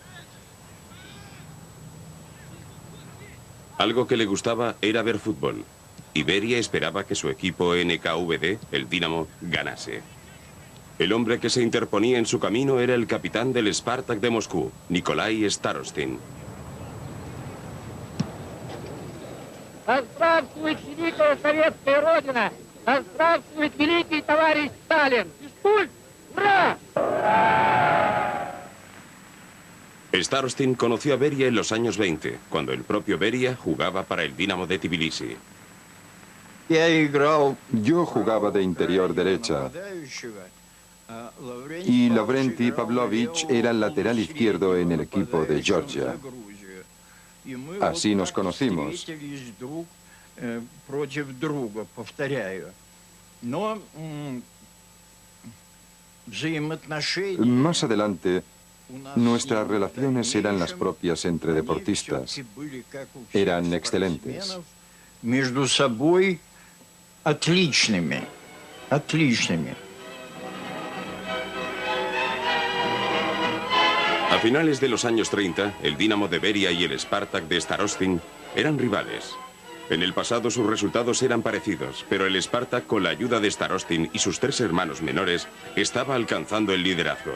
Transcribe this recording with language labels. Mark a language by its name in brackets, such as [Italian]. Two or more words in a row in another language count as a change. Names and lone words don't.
[Spanish] Algo que le gustaba era ver fútbol, y Beria esperaba que su equipo NKVD, el Dinamo, ganase. El hombre que se interponía en su camino era el capitán del Spartak de Moscú, Nikolai Starostin. [Russian] Здравствует великая советская родина! Здравствует великий товарищ Сталин! Физкульт! Ура! [Spanish] Starostin conoció a Beria en los años 20, cuando el propio Beria jugaba para el Dinamo de Tbilisi. Yo jugaba de interior derecha. y Lavrenti Pavlovich era el lateral izquierdo en el equipo de Georgia. Así nos conocimos. Más adelante, nuestras relaciones eran las propias entre deportistas. Eran excelentes. [Russian] Между собой отличными. [Spanish] A finales de los años 30, el Dinamo de Beria y el Spartak de Starostin eran rivales. En el pasado sus resultados eran parecidos, pero el Spartak, con la ayuda de Starostin y sus 3 hermanos menores, estaba alcanzando el liderazgo.